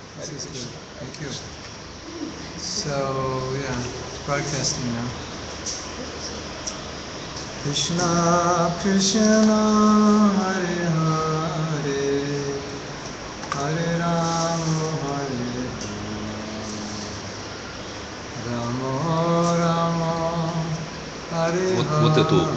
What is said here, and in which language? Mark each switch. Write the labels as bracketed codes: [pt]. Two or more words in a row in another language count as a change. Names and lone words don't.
[en] is good. Thank you. So, yeah, it's broadcasting now. [sa] Krishna, Krishna, Hare Hare, Hare Rama, Hare Rama, Rama, Hare [ru] Вот эту [sa] Hare.